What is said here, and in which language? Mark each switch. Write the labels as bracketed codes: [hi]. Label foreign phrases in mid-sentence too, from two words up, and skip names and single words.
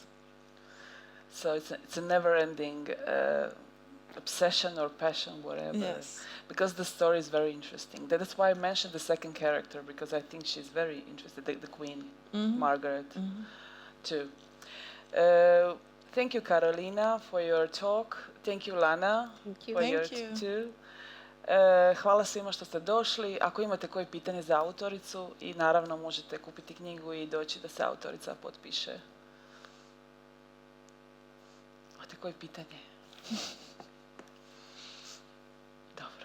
[en] So it's a never-ending obsession or passion, whatever. Yes. Because the story is very interesting. That's why I mentioned the second character, because I think she's very interesting, the Queen, Margaret, too. Thank you, Karolina, for your talk. Thank you, Lana, Thank you. for Thank yours you. too. [hr] Hvala svima što ste došli. Ako imate koje pitanje za autoricu, i naravno možete kupiti knjigu i doći da se autorica potpiše. Imate koje pitanje? Dobro.